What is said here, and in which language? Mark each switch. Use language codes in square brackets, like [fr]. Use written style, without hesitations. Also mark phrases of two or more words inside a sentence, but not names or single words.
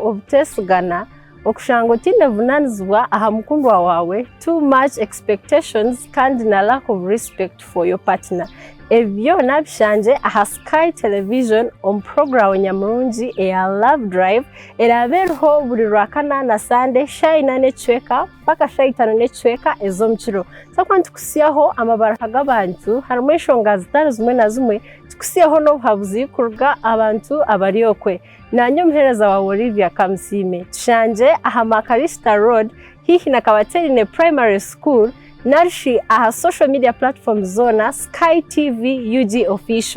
[nyn] obuteesigana okushanga otinevunanizibwa aha mukundwa wawe [en] too much expectations [nyn] kandi na [en] lack of respect for your partner [nyn] ebyo nabishanje aha Sky Television omu programu nyamurungi eya Love Drive erabereho buri Rwakana na Sunday shayina n'ecweka paka shayitano n'ecweka ez'omukiro sakwa ntukusiyaho amabara g'abantu harimu enshonga zitari zimwe na zimwe tukusiyaho n'obuhabuzi kuruga abantu abari okwe nanyo omuheereza wa Olivia Kamusime tushanje aha Makarista Road hihi na Kabaterine Primary School narishi aha [en] social media platforms [nyn] zona Sky TV UG Official.